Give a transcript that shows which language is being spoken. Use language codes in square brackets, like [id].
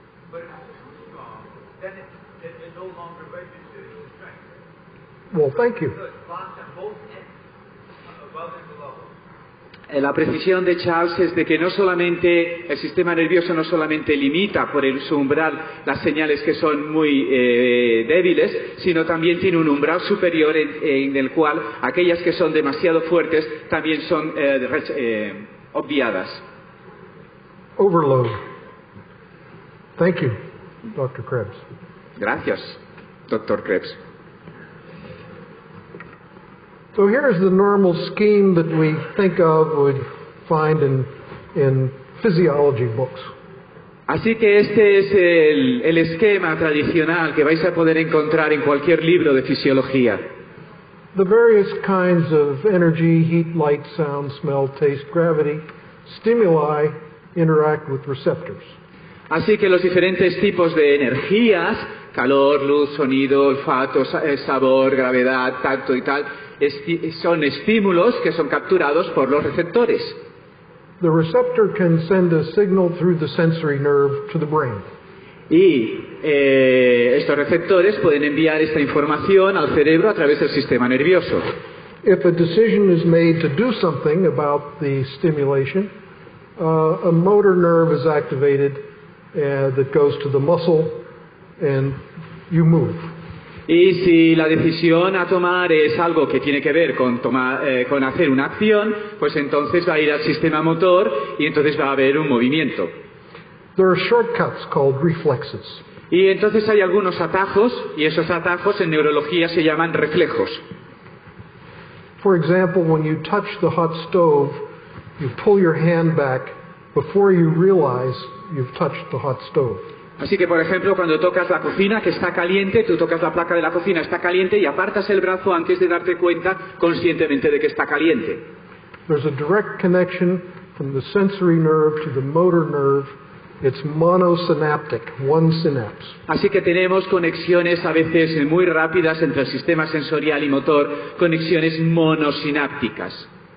[en] But if it's too strong, then it no longer registers the strength. Well, thank you. So it's blocked on both ends, above and below. [es] La precisión de Charles es de que no solamente el sistema nervioso no solamente limita por su umbral las señales que son muy débiles, sino también tiene un umbral superior en el cual aquellas que son demasiado fuertes también son obviadas. [en] Overload. Thank you, Dr. Krebs. [es] Gracias, Dr. Krebs. [en] So here's the normal scheme that we think of, would find in physiology books. [es] Así que este es el esquema tradicional que vais a poder encontrar en cualquier libro de fisiología. [en] The various kinds of energy, heat, light, sound, smell, taste, gravity, stimuli interact with receptors. [es] Así que los diferentes tipos de energías, calor, luz, sonido, olfato, sabor, gravedad, tacto y tal, son estímulos que son capturados por los receptores. [en] The receptor can send a signal through the sensory nerve to the brain. [es] Y estos receptores pueden enviar esta información al cerebro a través del sistema nervioso. [en] If a decision is made to do something about the stimulation, a motor nerve is activated that goes to the muscle and you move. [es] Y si la decisión a tomar es algo que tiene que ver con hacer una acción, pues entonces va a ir al sistema motor y entonces va a haber un movimiento. [en] There are shortcuts called reflexes. [es] Y entonces hay algunos atajos, y esos atajos en neurología se llaman reflejos. [en] For example, when you touch the hot stove, you pull your hand back before you realize you've touched the hot stove. [es] Así que, por ejemplo, cuando tocas la cocina que está caliente, tú tocas la placa de la cocina, está caliente y apartas el brazo antes de darte cuenta conscientemente de que está caliente. [en] There's a direct connection from the sensory nerve to the motor nerve. It's monosynaptic, one synapse. [es] Así que tenemos conexiones a veces muy rápidas entre el sistema sensorial y motor, conexiones monosinápticas.